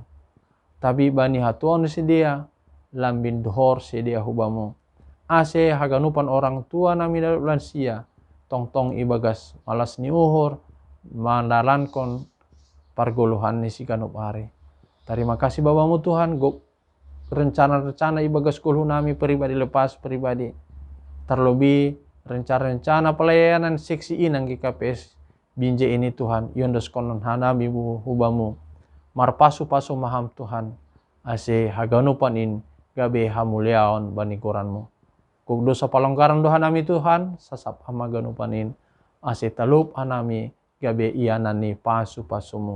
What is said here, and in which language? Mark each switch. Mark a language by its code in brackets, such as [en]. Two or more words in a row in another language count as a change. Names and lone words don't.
[bts] Tapi bani hatuan ni sedia lambin dohor sedia hubamu. Ase haganupan orang tua nami nadop lansia tong ibagas malas ni uhur mandalankon pargoluhan ni si kanup hari. [id] Terima kasih [bts] Bapamu Tuhan, rencana-rencana ibagas kulhu nami [id] pribadi lepas pribadi. Terlebih rencana-rencana pelayanan seksi inang GKPS Binjai ini Tuhan, [bts] yondos konon hanami hubamu. Marpasu-pasu maham Tuhan, ase haganupan in gabe hamuliaon banikuranmu. Kuk dosa palonggaran doha nami Tuhan, sasap hama ganupan in, ase talup hanami gabe ianani pasu-pasumu.